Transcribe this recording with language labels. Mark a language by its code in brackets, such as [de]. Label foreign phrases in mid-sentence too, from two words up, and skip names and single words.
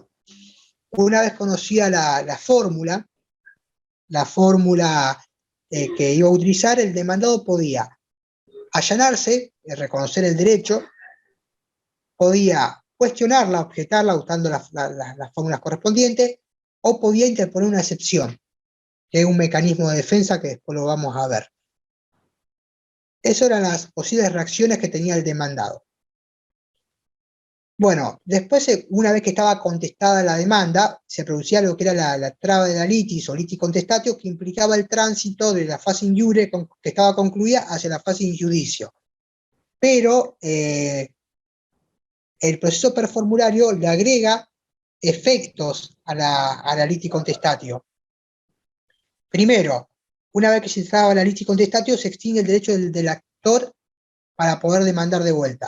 [es] Una vez conocida la fórmula que iba a utilizar, el demandado podía allanarse, reconocer el derecho, podía cuestionarla, objetarla usando las fórmulas correspondientes, o podía interponer una excepción, que es un mecanismo de defensa que después lo vamos a ver. Esas eran las posibles reacciones que tenía el demandado. Bueno, después, una vez que estaba contestada la demanda, se producía lo que era la traba de la litis o [la] litis contestatio, [es] que implicaba el tránsito de la fase [la] in iure [es] que estaba concluida hacia la fase [la] in judicio. [es] Pero el proceso performulario le agrega efectos a la [la] litis contestatio. [es] Primero, una vez que se entraba la lista y contestatio, se extingue el derecho del actor para poder demandar de vuelta.